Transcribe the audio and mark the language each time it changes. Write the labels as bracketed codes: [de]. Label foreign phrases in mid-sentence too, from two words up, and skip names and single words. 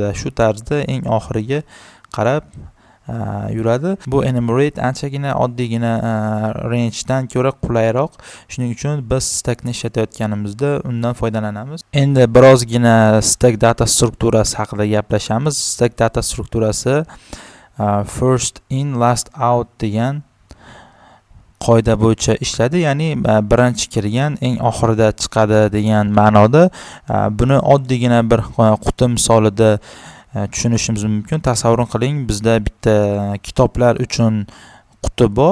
[uz] Shu tarzda eng oxiriga qarab yuradi. Bu enumerate anchagina oddiygina range dan ko'ra qulayroq. Shuning uchun biz stackni ishlatayotganimizda undan foydalanamiz. Endi birozgina stack data strukturasi haqida gaplashamiz. Stack data strukturasi [en] first in last out [uz] degan qoida bo'yicha ishladi, ya'ni birinchi kirgan eng oxirida chiqadi degan ma'noda. Buni oddiygina bir quti misolida tushunishimiz mumkin. Tasavvur qiling, bizda bitta kitoblar uchun quti bor.